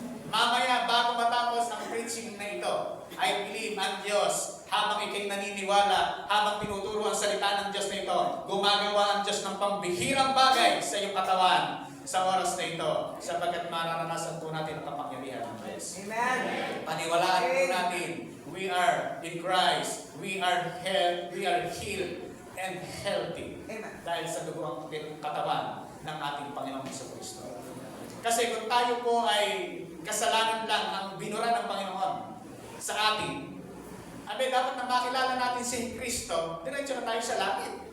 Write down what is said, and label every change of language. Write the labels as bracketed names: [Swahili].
[Filipino] Mamaya, bago matapos ang preaching na ito, I believe ang Diyos, habang ikay naniniwala, habang tinuturo ang salita ng Diyos na ito, gumagawa ang Diyos ng pambihirang bagay sa iyong katawan sa oras na ito, sapagkat mararanasan po natin ang kapangyarihan ng Diyos. Amen. Paniwalaan po natin, [English] we are in Christ, we are healed and healthy. Amen. [Filipino] Dahil sa dugo ang katawan ng ating Panginoong Jesucristo. Kasi kung tayo po ay kasalanan lang ang binura ng Panginoon sa atin, dapat na makilala natin si Kristo, diretso na tayo sa langit.